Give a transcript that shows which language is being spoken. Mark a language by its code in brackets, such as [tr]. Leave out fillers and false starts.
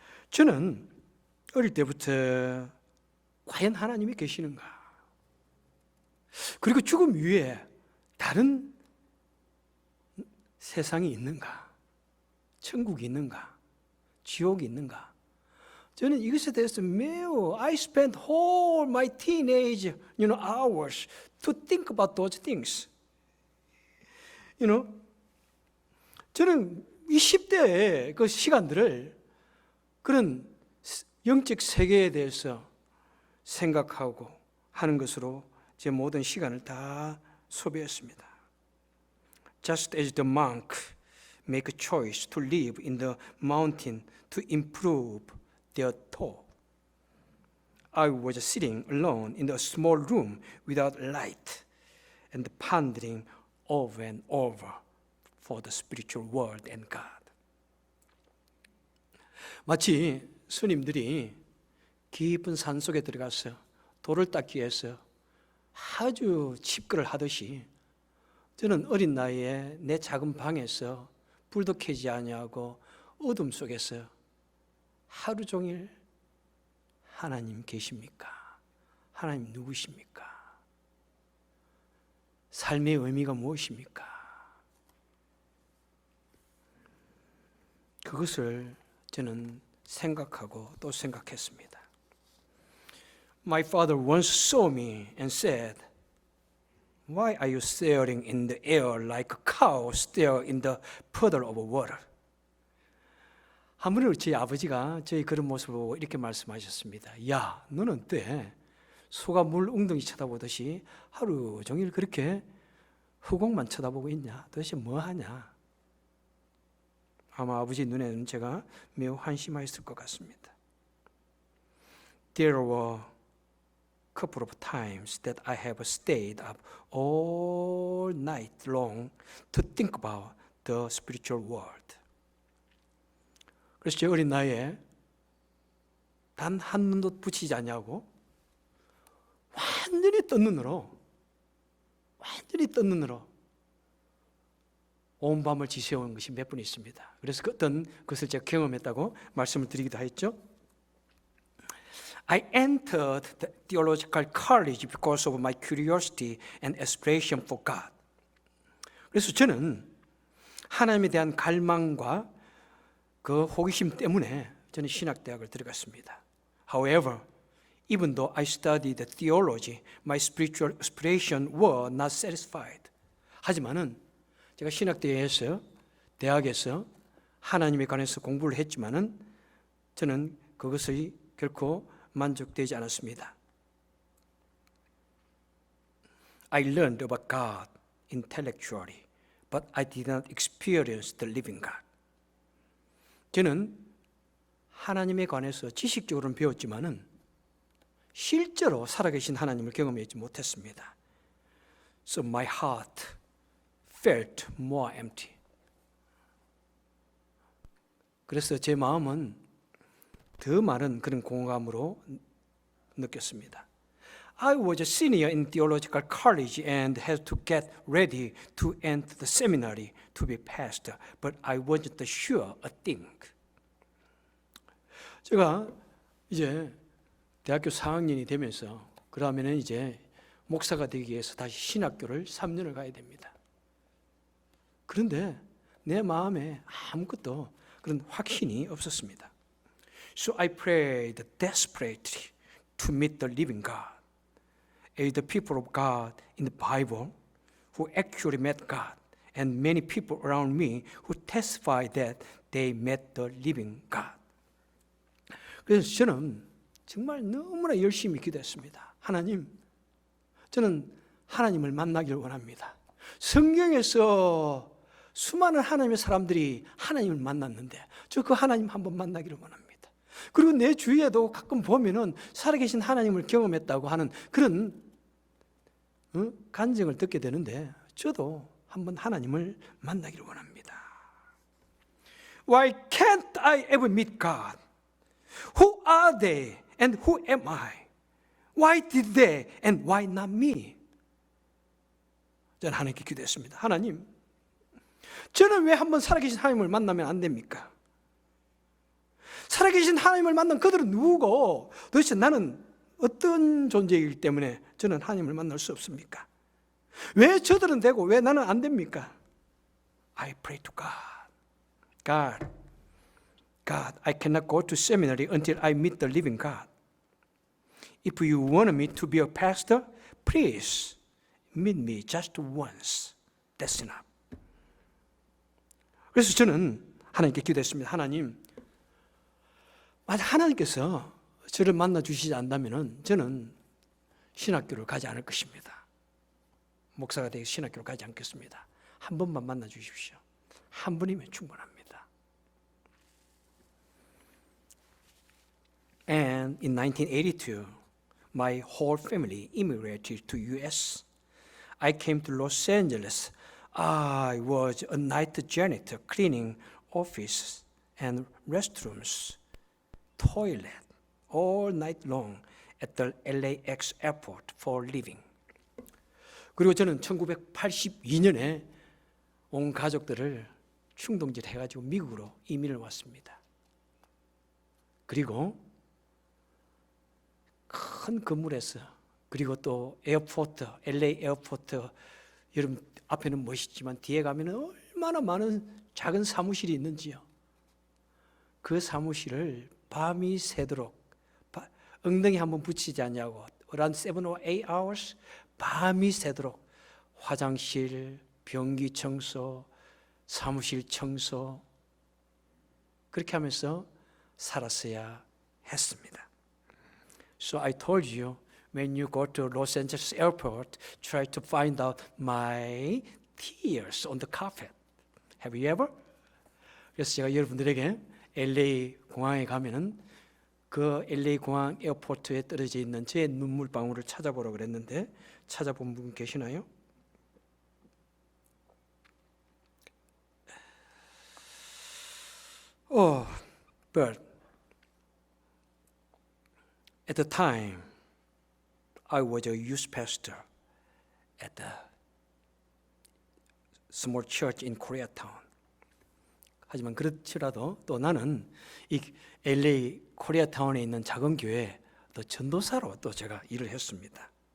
[ko] 저는 어릴 때부터 과연 하나님이 계시는가? 그리고 죽음 위에 다른 세상이 있는가? 천국이 있는가? 지옥이 있는가? 저는 이것에 대해서 매우 [en] I spent whole my teenage hours to think about those things. [ko] 저는 20대의 그 시간들을 그런 영적 세계에 대해서 생각하고 하는 것으로 제 모든 시간을 다 소비했습니다. [en] Just as the monk make a choice to live in the mountain to improve their thought, I was sitting alone in a small room without light and pondering over and over for the spiritual world and God. [ko] 마치 스님들이 깊은 산 속에 들어가서 돌을 닦기 위해서 아주 칩거를 하듯이 저는 어린 나이에 내 작은 방에서 불도 켜지 아니하고 어둠 속에서 하루 종일 하나님 계십니까? 하나님 누구십니까? 삶의 의미가 무엇입니까? 그것을 저는 생각하고 또 생각했습니다. [en] My father once saw me and said, "Why are you staring in the air like a cow stare in the puddle of water?" [ko] 한 번은 저희 아버지가 저희 그런 모습을 보고 이렇게 말씀하셨습니다. 야, 너는 때 소가 물 웅덩이 쳐다보듯이 하루 종일 그렇게 흑옥만 쳐다보고 있냐? 도대체 뭐 하냐? 아마 아버지 눈에는 제가 매우 한심하였을 것 같습니다. [en] There were a couple of times that I have stayed up all night long to think about the spiritual world. [ko] 그래서 제 어린 나이에 단 한 눈도 붙이지 않냐고 완전히 뜬 눈으로 온 밤을 지새운 것이 몇 번 있습니다. 그래서 어떤 것을 제가 경험했다고 말씀을 드리기도 했죠. [en] I entered the theological college because of my curiosity and aspiration for God. [ko] 그래서 저는 하나님에 대한 갈망과 그 호기심 때문에 저는 신학대학을 들어갔습니다. [en] However, even though I studied the theology, my spiritual aspiration were not satisfied. [ko] 하지만은 제가 대학에서 하나님에 관해서 공부를 했지만은 저는 그것이 결코 만족되지 않았습니다. [en] I learned about God intellectually, but I did not experience the living God. [ko] 저는 하나님에 관해서 지식적으로는 배웠지만은 실제로 살아계신 하나님을 경험하지 못했습니다. [en] So my heart felt more empty. [ko] 그래서 제 마음은 더 많은 그런 공감으로 느꼈습니다. [en] I was a senior in theological college and had to get ready to enter the seminary to be pastor, but I wasn't sure a thing. [ko] 제가 이제 대학교 4학년이 되면서 그러면은 이제 목사가 되기 위해서 다시 신학교를 3년을 가야 됩니다. 그런데 내 마음에 아무것도 그런 확신이 없었습니다. [en] So I prayed desperately to meet the living God, the people of God in the Bible who actually met God, and many people around me who testify that they met the living God. [ko] 그래서 저는 정말 너무나 열심히 기도했습니다. 하나님, 저는 하나님을 만나기를 원합니다. 성경에서 수많은 하나님의 사람들이 하나님을 만났는데 저 그 하나님 한번 만나기를 원합니다. 그리고 내 주위에도 가끔 보면은 살아계신 하나님을 경험했다고 하는 그런 간증을 듣게 되는데 저도 한번 하나님을 만나기를 원합니다. [en] Why can't I ever meet God? Who are they and who am I? Why did they and why not me? [ko] 저는 하나님께 기도했습니다. 하나님, 저는 왜 한번 살아계신 하나님을 만나면 안 됩니까? 살아계신 하나님을 만난 그들은 누구고 도대체 나는 어떤 존재이기 때문에 저는 하나님을 만날 수 없습니까? 왜 저들은 되고 왜 나는 안 됩니까? [en] I pray to God. God, I cannot go to seminary until I meet the living God. If you want me to be a pastor, please meet me just once. That's enough. [ko] 그래서 저는 하나님께 기도했습니다. 하나님, 만약 하나님께서 저를 만나 주시지 않다면 저는 신학교를 가지 않을 것입니다. 목사가 되어 신학교를 가지 않겠습니다. 한 번만 만나 주십시오. 한 번이면 충분합니다. [en] And in 1982, my whole family immigrated to US. I came to Los Angeles. I was a night janitor cleaning offices and restrooms, toilet, all night long at the LAX airport for living. [ko] 그리고 저는 1982년에 온 가족들을 충동질 해가지고 미국으로 이민을 왔습니다. 그리고 큰 건물에서 그리고 또 에어포트, LA 에어포트 여러분 앞에는 멋있지만 뒤에 가면 얼마나 많은 작은 사무실이 있는지요. 그 사무실을 밤이 새도록 엉덩이 한번 붙이지 않냐고 [en] around 7 or 8 hours [ko] 밤이 새도록 화장실, 변기 청소, 사무실 청소 그렇게 하면서 살았어야 했습니다. [en] So I told you when you go to Los Angeles airport, try to find out my tears on the carpet. Have you ever? [ko] 그래서 제가 여러분들에게 LA 공항에 가면은 그 LA 공항 에어포트에 떨어져 있는 제 눈물 방울을 찾아보라고 그랬는데 찾아본 분 계시나요? [en] Oh, but at the time I was a youth pastor at a small church in Koreatown. [ko] 하지만 그렇지라도 또 나는 이 LA 코리아타운에 있는 작은 교회에 또 전도사로 또 제가 일을 했습니다.